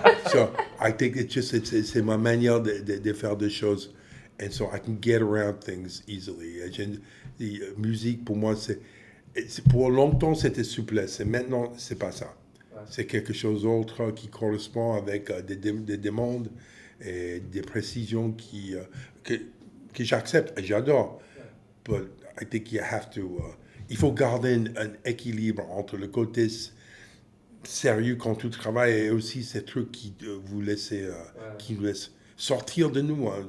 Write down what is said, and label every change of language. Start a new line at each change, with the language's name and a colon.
English: So I think
French: c'est ma manière de faire des choses.
English: And so I can get around things easily.
French: La musique, pour moi, pour longtemps, c'était souplesse. Et maintenant, c'est pas ça. C'est quelque chose d'autre qui correspond avec des demandes et des précisions que j'accepte et j'adore.
English: But I think you have to...
French: il faut garder un équilibre entre le côté sérieux quand tu travailles et aussi ces trucs qui vous laissent sortir de nous.